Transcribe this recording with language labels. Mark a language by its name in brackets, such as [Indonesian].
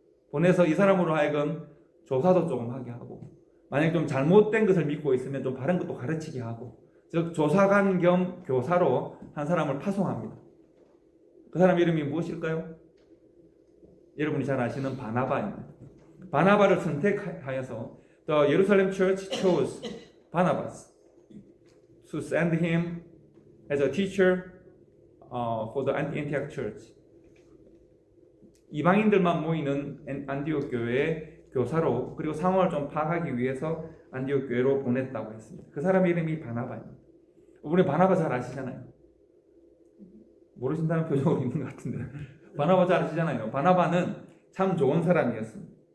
[Korean] 보내서 이 사람으로 하여금 조사도 조금 하게 하고 만약 좀 잘못된 것을 믿고 있으면 좀 바른 것도 가르치게 하고 즉 조사관 겸 교사로 한 사람을 파송합니다. 그 사람 이름이 무엇일까요? 여러분이 잘 아시는 바나바입니다. 바나바를 선택하여서 [English] The Jerusalem Church chose Barnabas to send him as a teacher for the Antioch Church. [Korean] 이방인들만 모이는 안디옥 교회의 교사로 그리고 상황을 좀 파악하기 위해서 안디옥 교회로 보냈다고 했습니다. 그 사람 이름이 바나바입니다. 우리 바나바 잘 아시잖아요. 모르신다는 표정으로 있는 것 같은데 바나바 잘 아시잖아요. 바나바는 참 좋은 사람이었습니다.